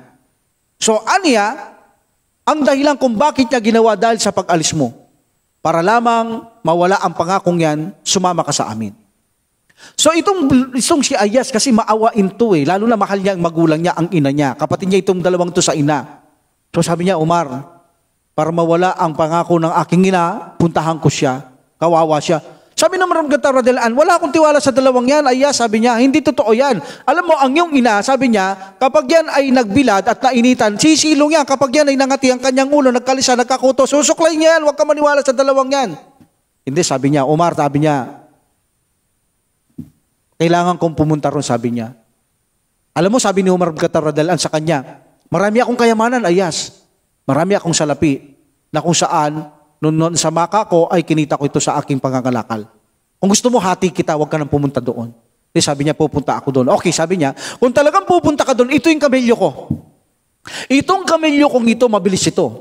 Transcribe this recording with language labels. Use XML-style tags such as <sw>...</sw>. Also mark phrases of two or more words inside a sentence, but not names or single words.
<tl>So, aniya, ang dahilan kung bakit niya ginawa dahil sa pag-alis mo, para lamang mawala ang pangakong yan, sumama ka sa amin. So, itong si Ayas, kasi maawain to lalo na mahal niya ang magulang niya, ang ina niya. Kapatid niya itong dalawang to sa ina. So, sabi niya, Umar, para mawala ang pangako ng aking ina, puntahan ko siya, kawawa siya. Sabi ng Umar bin Khattab</tl> <ar>رضي الله عنه,</ar> <tl>wala akong tiwala sa dalawang yan. Ayas, sabi niya, hindi totoo yan. Alam mo, ang iyong ina, sabi niya, kapag yan ay nagbilad at nainitan, sisilong yan. Kapag yan ay nangati ang kanyang ulo, nagkalisa, nagkakuto, susuklay niya yan, huwag ka maniwala sa dalawang yan. Hindi, sabi niya, Umar, sabi niya, kailangan kong pumunta ron, sabi niya. Alam mo, sabi ni Umar bin Khattab</tl> <ar>رضي الله عنه</ar> <tl>sa kanya, marami akong kayamanan, Ayas. Marami akong salapi na kung saan, noon sa Makkah ko, ay kinita ko ito sa aking pangangalakal. Kung gusto mo, hati kita, huwag ka nang pumunta doon. Kasi sabi niya, pupunta ako doon. Okay, sabi niya, kung talagang pupunta ka doon, ito yung kamelyo ko. Itong kamelyo kong ito, mabilis ito.</tl>